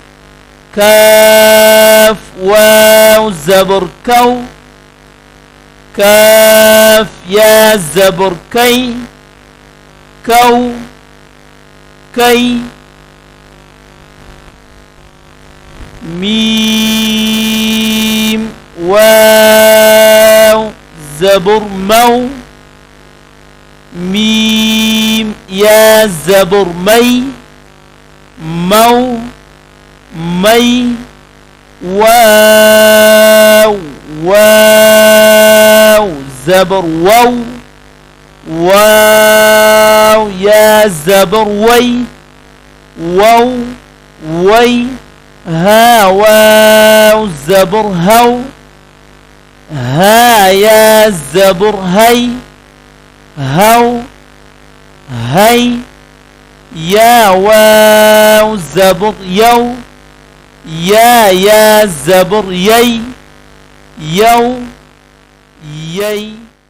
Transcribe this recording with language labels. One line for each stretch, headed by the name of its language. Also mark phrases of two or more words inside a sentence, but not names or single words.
Urdu: كاف واو الزبر كو كاف يا الزبر كي كو كي ميم واو زبر مو ميم يا زبر مي مو مي واو واو زبر وو واو يا زبر وي وو وي ها واو زبر هو ها يا زبر هي هو هي يا واو زبر يو يا زبر يي يو يي